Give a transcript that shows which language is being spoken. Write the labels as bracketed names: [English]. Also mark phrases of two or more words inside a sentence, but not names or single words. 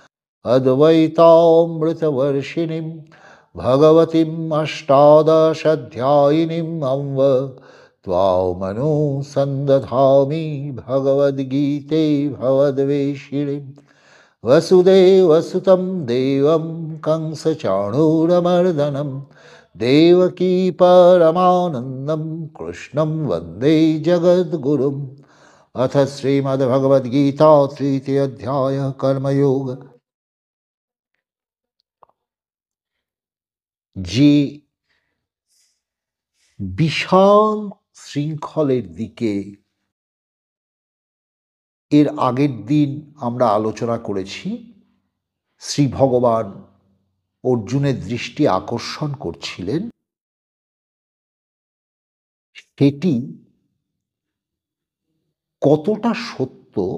[Sanskrit] अद्वैतामृतवर्षिणीं भगवतीम् अष्टादशाध्यायिनीम् अम्ब त्वामनुसन्दधामि भगवद्गीते भवद्वेषिणीम् वसुदेवसुतं देवं कंसचाणूरमर्दनं देवकी परमानन्दं कृष्णं वन्दे जगद्गुरुम्। अथ श्रीमद्भगवद्गीता तृतीय अध्याय कर्मयोग। [Bangla] যে বিশাল শৃঙ্খলের দিকে এর আগের দিন আমরা আলোচনা করেছি, শ্রী ভগবান অর্জুনের দৃষ্টি আকর্ষণ করছিলেন, সেটি কতটা সত্য